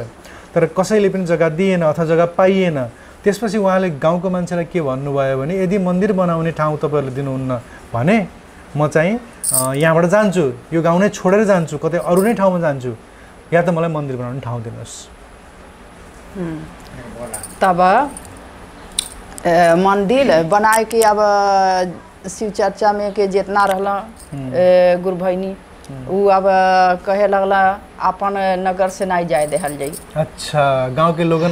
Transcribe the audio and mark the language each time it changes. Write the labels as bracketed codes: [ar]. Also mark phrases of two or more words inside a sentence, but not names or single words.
[ne] तर कसैले पनि जग्गा दिएन अथवा जग्गा पाइएन। त्यसपछि उहाँले गाउँको मान्छेलाई के भन्नुभयो भने यदि मन्दिर बनाउने ठाउँ तपाईँहरूले दिनुहुन्न भने म चाहिँ यहाँबाट जान्छु, यो गाउँ नै छोडेर जान्छु, कतै अरू नै ठाउँमा जान्छु, या त मलाई मन्दिर बनाउने ठाउँ दिनुहोस्। [bho] तब मंदिर बनाए के अब शिव चर्चा में के जितना रहला गुरु भैनी उ अब कहे लगला अपन नगर से नहीं जाए देहल जाई। अच्छा, गांव के लोगन